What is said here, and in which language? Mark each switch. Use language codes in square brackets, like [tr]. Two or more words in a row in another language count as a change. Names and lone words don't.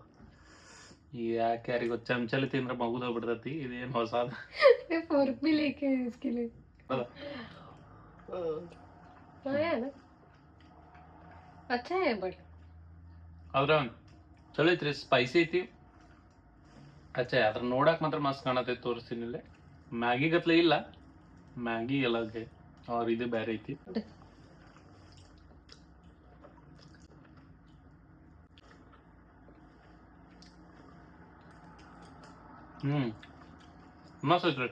[kn] ಯಾಕೆ ಯಾರಿಗ ಚಮಚಲಿ ತಿಂದ್ರೆ ಮಗುದ ಬಿಡ್ತೈತಿ. ಇದೇನು ಹೊಸಾದ? [hi] फोर्क भी लेके है इसके लिए. है ना, अच्छा है बट [kn] ಆದ್ರ ಚಲೋ ಐತ್ರಿ, ಸ್ಪೈಸಿ ಐತಿ. ಅಚ್ಚಾ ಅದ್ರ ನೋಡಕ್ ಮಾತ್ರ ಮಸ್ತ್ ಕಾಣತೈತಿ. ತೋರಿಸ್ತೀನಿ ಇಲ್ಲೇ. ಮ್ಯಾಗಿ ಗತ್ಲೆ ಇಲ್ಲ, ಮ್ಯಾಗಿ ಎಲ್ಲಗೆ ಅವ್ರ ಇದು ಬೇರೆ ಐತಿ. ಮಸ್ತ್ ಐತ್ರಿ.